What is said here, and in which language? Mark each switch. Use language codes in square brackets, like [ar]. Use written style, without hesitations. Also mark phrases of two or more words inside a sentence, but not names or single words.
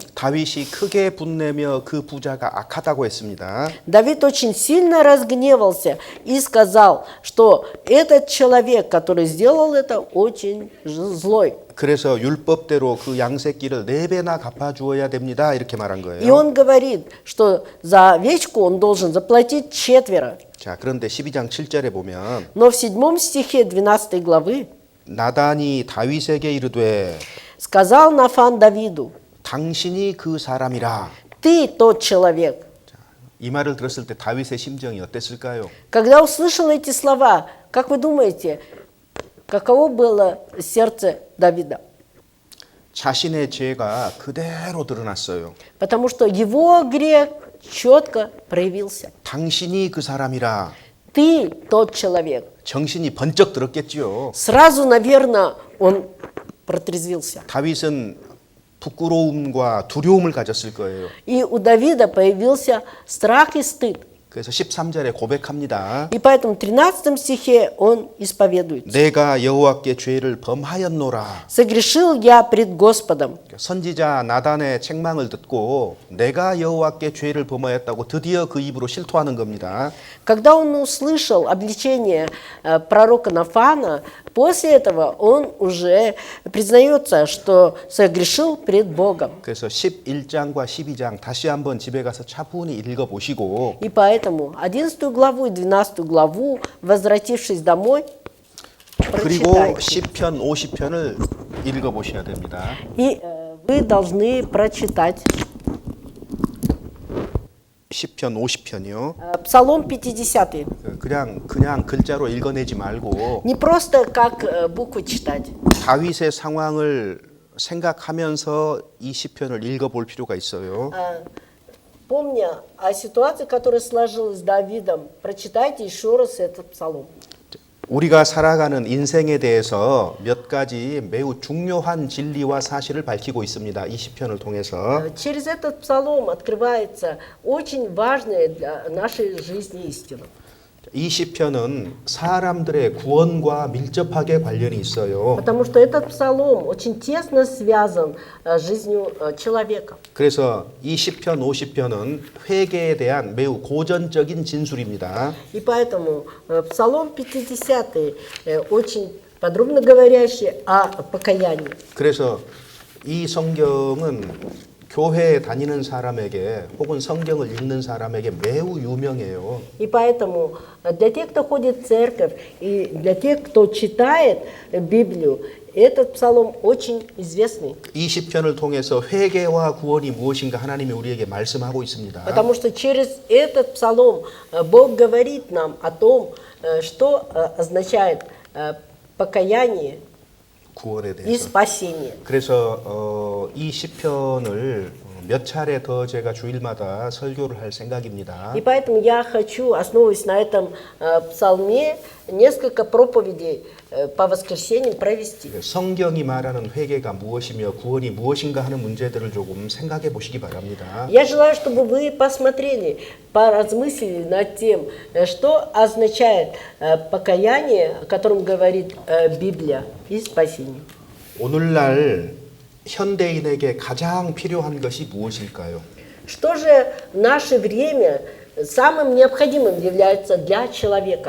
[ko] 다윗이 크게 분내며 그 부자가 악하다고 했습니다. [ru] Давид очень сильно разгневался и сказал, что этот человек, который сделал это, очень злой. [ko] 그래서 율법대로 그 양새끼를 4배나 갚아주어야 됩니다. 이렇게 말한 [ru] И [ko] 거예요. [ru] он говорит, что за овечку он должен заплатить 4. [ko] 자, 그런데 12장 7절에 보면 [ru] Но в 7 стихе 12 главы [ko] 나단이 다윗에게 이르되 [ru] сказал Нафан Давиду: [ko] 당신이 그 사람이라. [ru] ты тот человек. [ko] 이 말을 들었을 때 다윗의 심정이 어땠을까요? [ru] Когда услышал эти слова, как вы думаете, каково было сердце Давида? [ko] 자신의 죄가 그대로 드러났어요. [ru] Потому что его грех четко проявился. [ko] 당신이 그 사람이라. [ru] Ты тот человек. [ko] 정신이 번쩍 들었겠지요. [ru] Сразу, наверное, он протрезвился. [ko] 다윗은 부끄러움과 두려움을 가졌을 거예요. [ru] И у Давида появился страх и стыд. [ko] 그래서 13절에 고백합니다. [ru] И поэтому в 13 стихе он исповедуется. [ko] 내가 여호와께 죄를 범하였노라. [ru] «Согрешил я пред Господом». [ko] 선지자 나단의 책망을 듣고 내가 여호와께 죄를 범하였다고 드디어 그 입으로 실토하는 겁니다. [ru] Когда он услышал обличение пророка Нафана, после этого он уже признается, что согрешил пред Богом. [ko] 그래서 11장과 12장 다시 한번 집에 가서 차분히 읽어보시고 [ru] И поэтому 11 главу и 12 главу, возвратившись домой, [ko] 그리고 [ru] прочитайте. [ko] 시편 50편을 읽어보셔야 됩니다. [ru] И вы должны прочитать [ko] 시편 50편이요. [ru] Псалом 50. [ko] 그냥 글자로 읽어내지 말고 [ru] Не просто как буквы читать. [ko] 다윗의 상황을 생각하면서 이 시편을 읽어볼 필요가 있어요. [ru] Помня о ситуации, которая сложилась с Давидом, прочитайте еще раз этот псалом. [ko] 우리가 살아가는 인생에 대해서 몇 가지 매우 중요한 진리와 사실을 밝히고 있습니다. 이 시편을 통해서. [ru] Через этот псалом открывается очень важная для нашей жизни истина. [ko] 이 시편은 사람들의 구원과 밀접하게 관련이 있어요. [ru] Потому что этот псалом очень тесно связан с жизнью человека. [ko] 그래서 이 시편 50편은 회개에 대한 매우 고전적인 진술입니다. [ru] И поэтому псалом 50 очень подробно говорящий о покаянии. [ko] 그래서 이 성경은 교회에 다니는 사람에게 혹은 성경을 읽는 사람에게 매우 유명해요. [ru] И поэтому для тех, кто ходит в церковь, и для тех, кто читает Библию, этот псалом очень известный. [ko] 이 시편을 통해서 회개와 구원이 무엇인가 하나님이 우리에게 말씀하고 있습니다. [ru] Потому что через этот псалом Бог говорит нам о том, что означает покаяние [ko] 구원에 [ru] и [ko] 대해서. [ru] спасение. [ko] 그래서 이 시편을 몇 차례 더 제가 주일마다 설교를 할 생각입니다. [ru] И поэтому я хочу, основываясь на этом псалме, несколько проповедей по воскресеньям провести. [ko] 성경이 말하는 회개가 무엇이며 구원이 무엇인가 하는 문제들을 조금 생각해 보시기 바랍니다. [ru] Я желаю, чтобы вы посмотрели, поразмыслили над тем, что означает покаяние, о котором говорит Библия, и спасение. [ko] 오늘날 현대인에게 가장 필요한 것이 무엇일까요? [ru] Что же в наше время самым необходимым является для человека?